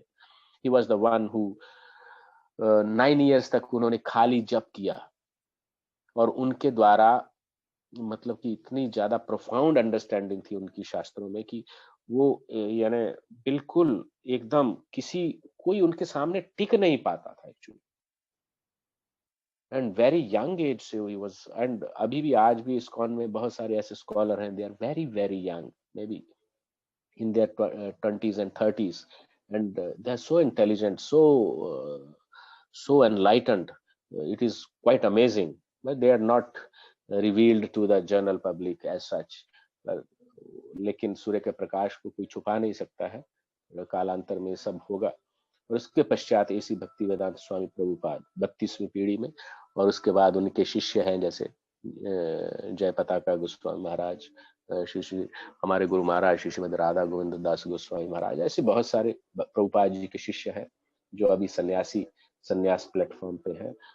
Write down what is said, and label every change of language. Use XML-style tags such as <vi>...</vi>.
<en>he was the one who 9 years</en> <hi>तक उन्होंने खाली जप किया, और उनके द्वारा मतलब कि इतनी ज्यादा प्रोफाउंड अंडरस्टैंडिंग थी उनकी शास्त्रों में कि वो यानी बिल्कुल एकदम कोई उनके सामने टिक नहीं पाता था actually.</hi> <en>and very young age से ही was, and</en> <hi>अभी भी आज भी इस्कॉन में बहुत सारे ऐसे स्कॉलर हैं,</hi> <en>They are very very young, may be in their 20s and 30s, and they're so intelligent, so enlightened. It is quite amazing, but they are not revealed to the general public as such.</en> <hi>Uh, लेकिन सूर्य के प्रकाश को कोई छुपा नहीं सकता है, कालांतर में सब होगा। और उसके पश्चात ऐसी भक्ति वेदांत स्वामी प्रभुपाद 32वीं पीढ़ी में, और उसके बाद उनके शिष्य हैं जैसे जय पताका गोस्वामी महाराज, श्री हमारे गुरु महाराज श्री श्रीमद राधा गोविंद दास गोस्वामी महाराज, ऐसे बहुत सारे प्रभुपाद जी के शिष्य हैं जो अभी संन्यास प्लेटफॉर्म पे है।</hi>